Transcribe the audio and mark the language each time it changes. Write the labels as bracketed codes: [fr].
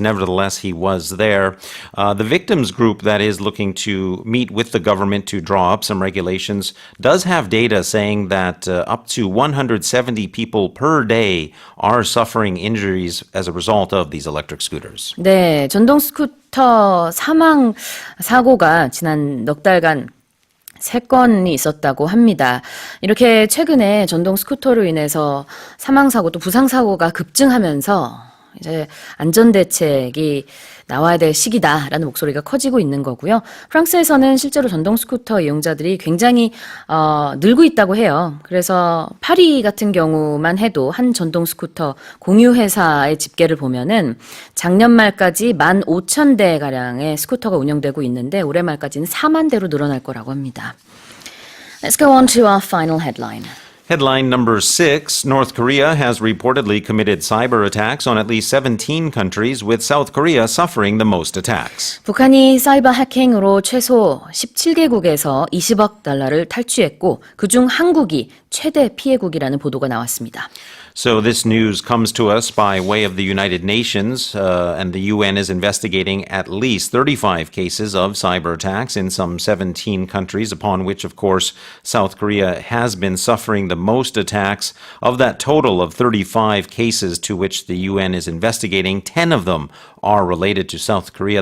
[en] Nevertheless, he was there. The victims group that is looking to meet with the government to draw up some regulations does have data saying that up to 170 people per day are suffering injuries as a result of these electric scooters. [ko] 네, 전동 스쿠터 사망 사고가 지난 넉 달간 3건이 있었다고 합니다. 이렇게 최근에 전동 스쿠터로 인해서 사망사고 또 부상사고가 급증하면서 이제 안전대책이 나와야 될 시기다라는 목소리가 커지고 있는 거고요. 프랑스에서는 실제로 전동 스쿠터 이용자들이 굉장히 늘고 있다고 해요. 그래서 파리 같은 경우만 해도 한 전동 스쿠터 공유회사의 집계를 보면은 작년 말까지 15,000대가량의 스쿠터가 운영되고 있는데 올해 말까지는 4만 대로 늘어날 거라고 합니다. [en] Let's go on to our final headline. Headline number 6, North Korea has reportedly committed cyber attacks on at least 17 countries, with South Korea suffering the most attacks. [ko] 북한이 사이버 해킹으로 최소 17개국에서 20억 달러를 탈취했고 그중 한국이 최대 피해국이라는 보도가 나왔습니다. [en] So this news comes to us by way of the United Nations, and the UN is investigating at least 35 cases of cyber attacks in some 17 countries, upon which, of course, South Korea has been suffering the most attacks. Of that total of 35 cases to which the UN is investigating, 10 of them are related to South Korea.